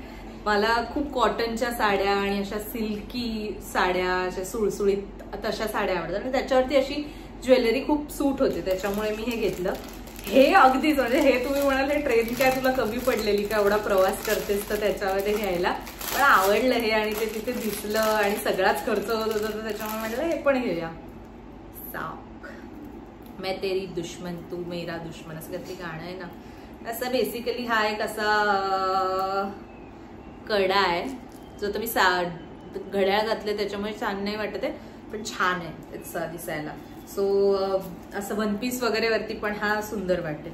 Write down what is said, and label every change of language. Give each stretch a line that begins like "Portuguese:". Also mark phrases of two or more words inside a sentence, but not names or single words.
Marathi: मला खूप कॉटनच्या साड्या आणि अशा सिल्की साड्या, अशा सुळसुळीत तशा साड्या आवडतात आणि त्याच्यावरती अशी ज्वेलरी खूप सूट होते. त्याच्यामुळे मी हे घेतलं. हे अगदीच म्हणजे हे तुम्ही म्हणाल हे ट्रेन काय तुला कमी पडलेली का, एवढा प्रवास करतेस तर त्याच्यामध्ये घ्यायला, पण आवडलं हे आणि ते तिथे दिसलं आणि सगळाच खर्च होत होता तर त्याच्यामुळे म्हटलं हे पण घेऊया.
Hindi: साक मैं तेरी दुश्मन तू मेरा दुश्मन
Marathi: असं काहीतरी गाणं आहे ना. असं बेसिकली हा एक असा कडा आहे जो तुम्ही घड्याळ घातले त्याच्यामुळे छान नाही वाटत आहे पण छान आहे त्याचा दिसायला. सो असं
English: one piece
Marathi: वगैरे वरती पण हा सुंदर वाटेल.